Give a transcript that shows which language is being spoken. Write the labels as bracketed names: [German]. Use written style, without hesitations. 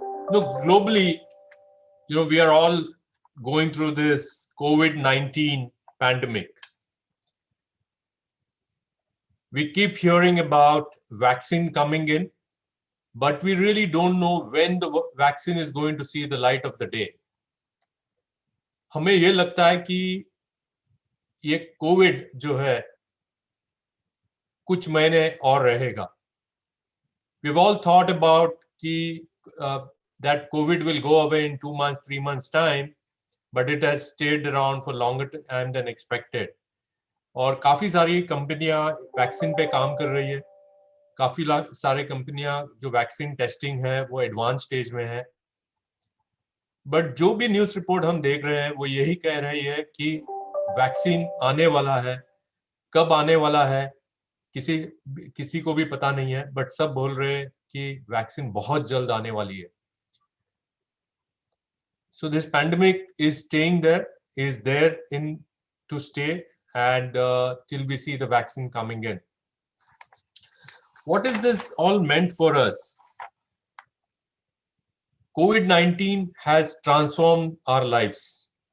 [English] Look, globally, we are all going through this COVID-19 pandemic. We keep hearing about vaccine coming in, but we really don't know when the vaccine is going to see the light of the day. [Hindi] हमें ये लगता है कि ये Covid जो है कुछ महीने और रहेगा. [English] We've all thought about that COVID will go away in 2 months, 3 months time, but it has stayed around for longer time than expected. [Hindi] और काफी सारी कंपनियां वैक्सीन पे काम कर रही है. काफी सारे कंपनियां जो वैक्सीन टेस्टिंग है वो एडवांस स्टेज में है. बट जो भी न्यूज़ रिपोर्ट हम देख रहे हैं वो यही कह रही है कि वैक्सीन आने वाला है. कब आने वाला है किसी को भी पता नहीं है, बट सब बोल रहे हैं कि वैक्सीन बहुत जल्द आने वाली है. [English] So this pandemic is there to stay, and till we see the vaccine coming in. What is this all meant for us? COVID-19 has transformed our lives.